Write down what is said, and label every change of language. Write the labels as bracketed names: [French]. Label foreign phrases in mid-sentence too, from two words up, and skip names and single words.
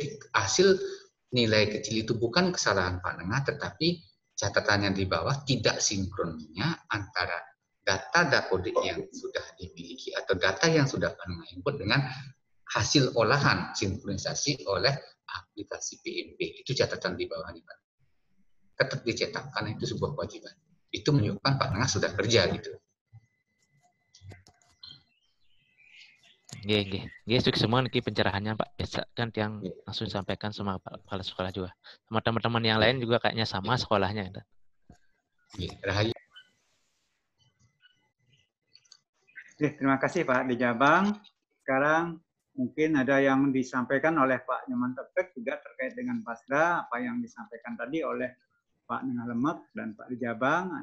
[Indonesian] Jadi hasil nilai kecil itu bukan kesalahan Pak Nengah, tetapi catatannya di bawah tidak sinkronnya antara data dapodik yang sudah dimiliki atau data yang sudah pernah input dengan hasil olahan sinkronisasi oleh aplikasi PMP. Itu catatan di bawah ini, Pak. Tetap dicetak karena itu sebuah kewajiban. Itu menunjukkan Pak Nengah sudah kerja gitu. Nggih, sukses semua niki pencerahannya Pak. Biasa kan yang langsung disampaikan sama kepala sekolah juga. Sama teman-teman yang lain juga kayaknya sama sekolahnya. Rahayu. Terima kasih Pak Dijabang. Sekarang mungkin ada yang disampaikan oleh Pak Nyoman Tepek juga terkait dengan Pasda, apa yang disampaikan tadi oleh Pak Nengah Lemek dan Pak Dijabang.